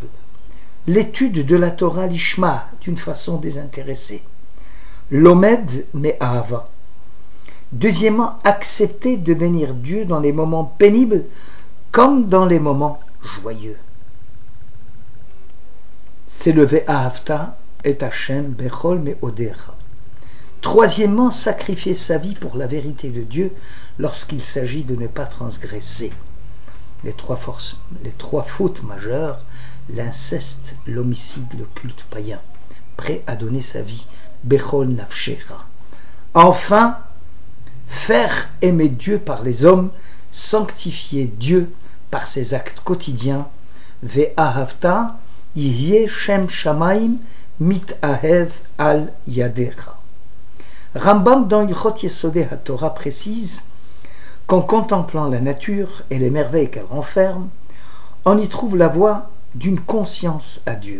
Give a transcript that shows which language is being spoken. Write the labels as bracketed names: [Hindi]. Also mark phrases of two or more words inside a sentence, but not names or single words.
[French] L'étude de la Torah l'ishma d'une façon désintéressée. [Hebrew] לומד מאהבה. [French] Deuxièmement, accepter de bénir Dieu dans les moments pénibles comme dans les moments joyeux. [Hebrew] S'élever אהבת את השם בכל מאודך. [French] Troisièmement, sacrifier sa vie pour la vérité de Dieu lorsqu'il s'agit de ne pas transgresser. Les trois fautes majeures, l'inceste, l'homicide, le culte païen, prêt à donner sa vie, [Hebrew] בכל נפשך. [French] Enfin, faire aimer Dieu par les hommes, sanctifier Dieu par ses actes quotidiens, [Hebrew] ואהבת יהיה שם שמים מתאהב על ידך. [French] Rambam dans Ilchot Yesodei HaTorah précise qu'en contemplant la nature et les merveilles qu'elle renferme, on y trouve la voie d'une conscience à Dieu.